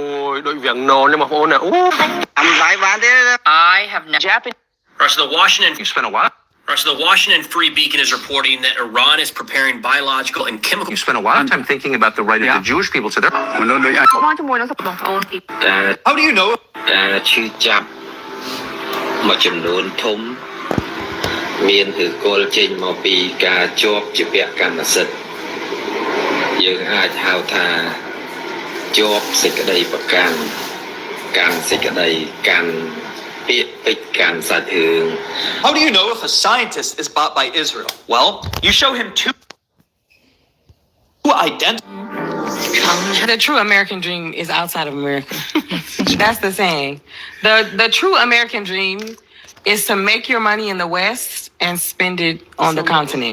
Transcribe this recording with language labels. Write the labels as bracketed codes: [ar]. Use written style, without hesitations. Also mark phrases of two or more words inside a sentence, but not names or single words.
[en] I have never... Japanese... the Washington You spent a while. The Washington Free Beacon is reporting that Iran is preparing biological and chemical. You spent a lot of time thinking about the right of the Jewish people to their... How do you know? [km] ឈឺចាប់មួយចំនួនធំមានឬគល់ចេញមកពីការជាប់ជាពាក់កម្មសិទ្ធិយើងអាចហៅថាជាប់សេចក្តីប្រកាន់កាន់សេចក្តីកាន់ពាក្យពេចន៍កាន់សាច់រឿង [en] How do you know if a scientist is bought by Israel? Well, you show him two identical... The true American dream is outside of America. That's the saying. The true American dream is to make your money in the West and spend it on the continent.